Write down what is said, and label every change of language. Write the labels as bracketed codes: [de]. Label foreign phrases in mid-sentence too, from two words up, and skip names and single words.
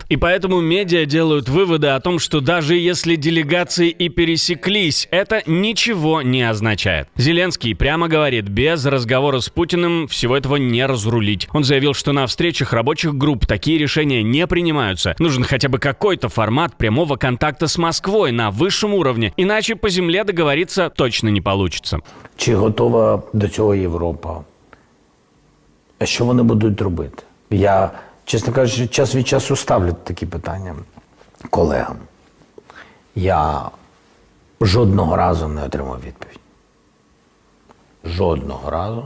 [ru] И поэтому медиа делают выводы о том, что даже если делегации и пересеклись, это ничего не означает. Зеленский прямо говорит, без разговора с Путиным всего этого не разрулить. Он заявил, что на встречах рабочих групп такие решения не принимаются. Нужен хотя бы какой-то формат прямого контакта с Москвой на высшем уровне. Иначе по земле договориться точно не получится. [uk] Чи готова до цього Європа? А що вони будуть робити? Я, чесно кажучи, час від часу ставлю такі питання колегам. Я жодного разу не отримав відповідь. Жодного разу.